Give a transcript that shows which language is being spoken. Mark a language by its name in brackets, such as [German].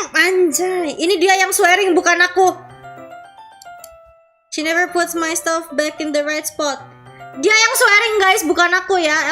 [Indonesian] Anjay, ini dia yang swearing bukan aku. [English] She never puts my stuff back in the right spot. [Indonesian] Dia yang swearing guys, bukan aku ya.